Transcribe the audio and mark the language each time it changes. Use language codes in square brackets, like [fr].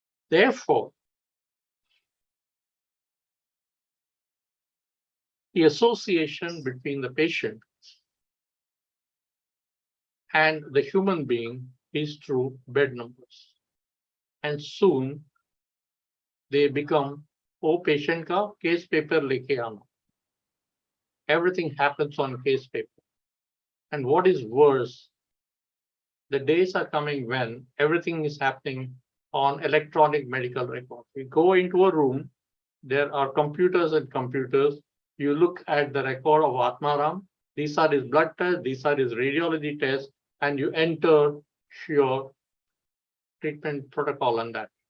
[en] Therefore, the association between the patient and the human being is through bed numbers. And soon they become [hi] वो patient का case paper लेके आना. [en] Everything happens on case paper. And what is worse, the days are coming when everything is happening on electronic medical record. We go into a room, there are computers and computers. You look at the record of Atmaram. These are his blood tests, these are his radiology tests, and you enter your treatment protocol on that.